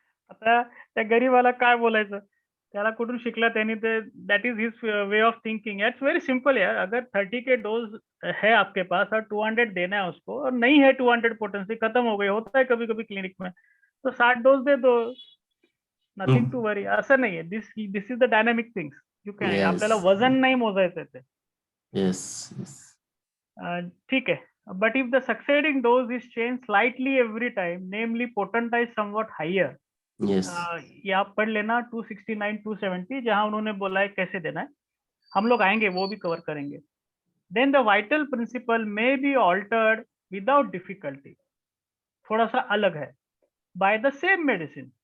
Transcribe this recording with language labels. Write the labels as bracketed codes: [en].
[mr] आता त्या गरीबाला काय बोलायचं? त्याला कुठून शिकला त्यांनी ते? [en] That is his way of thinking. It's very simple यार, [hi] अगर 30 के डोज है आपके पास और 200 देना है उसको, और नहीं है 200 पोटेंसी, खत्म हो गई, होता है कभी कभी क्लिनिक में, तो 60 डोज दे दो, [en] Nothing to worry. [mr] असं नाहीये, [en] This is the dynamic things. You can, [mr] आपल्याला वजन नाही मोजायचं ते। [en] yes, [hi] ठीक है, [en] but if the succeeding dose is change slightly every time, namely potentize somewhat higher, yes, [hi] ये आप पढ़ लेना 269, 270, जहां उन्होंने बोला है कैसे देना है, हम लोग आएंगे वो भी कवर करेंगे। [en] then the vital principle may be altered without difficulty, [hi] थोड़ा सा अलग है, [en] By the same medicine.